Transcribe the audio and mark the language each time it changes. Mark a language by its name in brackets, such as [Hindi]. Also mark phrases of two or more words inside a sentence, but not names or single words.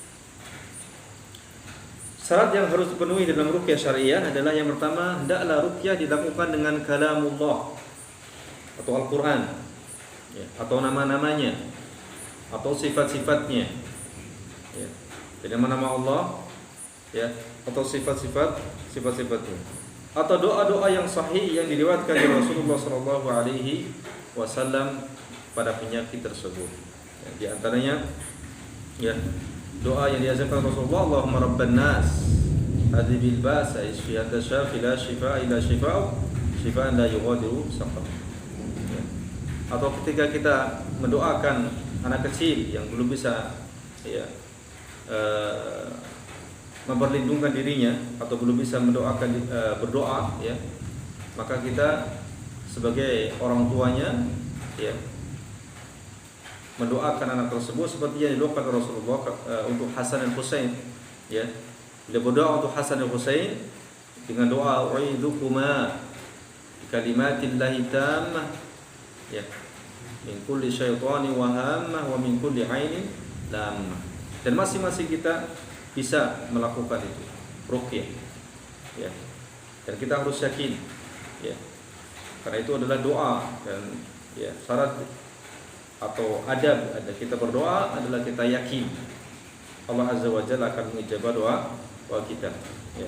[Indonesian] Syarat yang harus dipenuhi dalam ruqyah syariah adalah yang pertama, hendaklah ruqyah dilakukan dengan kalamullah atau Al-Quran, ya, atau nama-namanya atau sifat-sifatnya, ya, jadi nama-nama Allah, ya, atau sifat-sifatnya, atau doa-doa yang sahih yang diriwayatkan dari Rasulullah [Arabic] صلى الله عليه وسلم [Indonesian] pada penyakit tersebut. Ya, di antaranya, ya, doa yang diajarkan Rasulullah, [Arabic] اللهم رب الناس أذهب البأس اشف أنت الشافي لا شفاء إلا شفاء شفاء لا يغادر سقما. [Indonesian] Atau ketika kita mendoakan anak kecil yang belum bisa, ya, memperlindungkan dirinya atau belum bisa mendoakan berdoa, ya, maka kita sebagai orang tuanya, ya, mendoakan anak tersebut seperti yang didoakan Rasulullah untuk Hasan dan Husain, ya. Beliau berdoa untuk Hasan dan Husain dengan doa [Arabic] أعيذكما بكلمات الله التامة يا من كل شيطان وهامة ومن كل عين لامة. [Indonesian] Dan masing-masing kita bisa melakukan itu ruqyah, ya. Dan kita harus yakin, ya, karena itu adalah doa dan, ya, syarat atau adab kita berdoa adalah kita yakin Allah [Arabic] عز وجل [Indonesian] akan mengijabah doa kita, ya.